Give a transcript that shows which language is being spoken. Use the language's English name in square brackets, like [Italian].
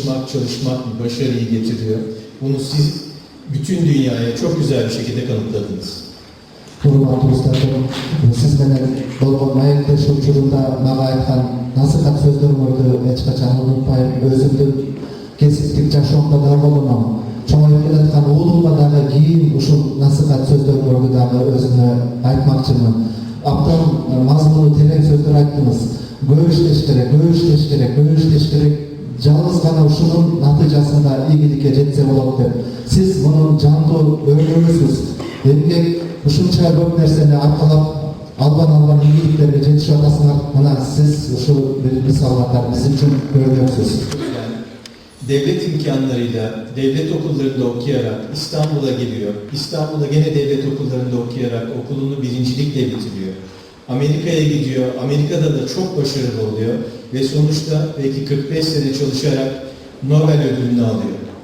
[Turkish] Çalışmak bir başarıyı getiriyor. Bunu siz bütün dünyaya çok güzel bir şekilde kanıtladınız. [Kyrgyz] Urmatlı dostlarım, siz menen bolgon maýekdeş учурунда мага айткан насыхат сөздөрүңөрдү эч качан унутпайм. Өзүмдүн кесиптик жашоомдо да колдоном. Чоңоюп келаткан уулумга дагы кийин ушул насыхат сөздөрүңөрдү дагы өзүмө айтмакчымын. Абдан мазмуну терең сөздөр айттыңыз. Көп иштеш керек. Жалгыз гана ушунун натыйжасында ийгиликке жетсе болот деп. Сиз мунун жандуу өмүрүңүзсүз. Эмгек ушунча көп нерсени аркалап алган ийгиликтерге жетишип атасыңар. Мына сиз ушул бир мисал катары биз үчүн көргөнсүз. [Turkish] Devlet imkanlarıyla, devlet okullarında okuyarak İstanbul'a geliyor. İstanbul'da gene devlet okullarında okuyarak okulunu birincilikle bitiriyor. Amerika'ya gidiyor. Amerika'da da çok başarılı oluyor. Ve sonuçta belki 45 sene çalışarak Nobel ödülünü alıyor.